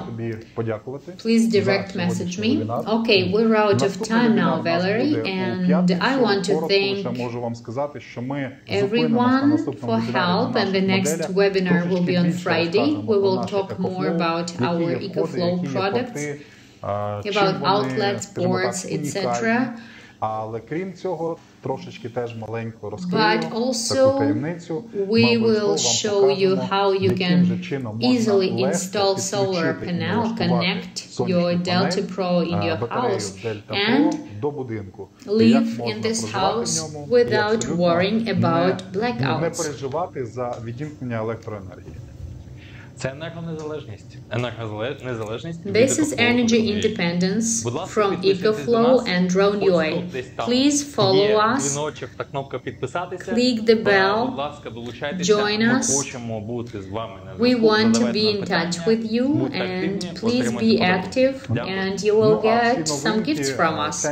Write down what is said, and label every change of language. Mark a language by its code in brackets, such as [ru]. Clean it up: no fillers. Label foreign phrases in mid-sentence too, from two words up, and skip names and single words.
[en] Please direct message me. Okay, we're out of time now, Valery, and I want to thank everyone for help, and the next webinar will be on Friday. We will talk more about our Ecoflow products, about outlets, ports, etc. [uk] Але крім цього, трошечки теж маленько розкрию [en] But [uk] таку [en] also, [uk] таємницю. [en] we will show you how you can easily install solar panel, connect your Delta Pro in your house, and live in this house without worrying about [uk] не [en] blackouts. [uk] переживати за відімкнення електроенергії. Це енергонезалежність. Енергонезалежність. [en] This is energy independence from Ecoflow and Drone.UA. Please follow us, click the bell, join us. We want to be in touch with you, and please be active, and you will get some gifts from us.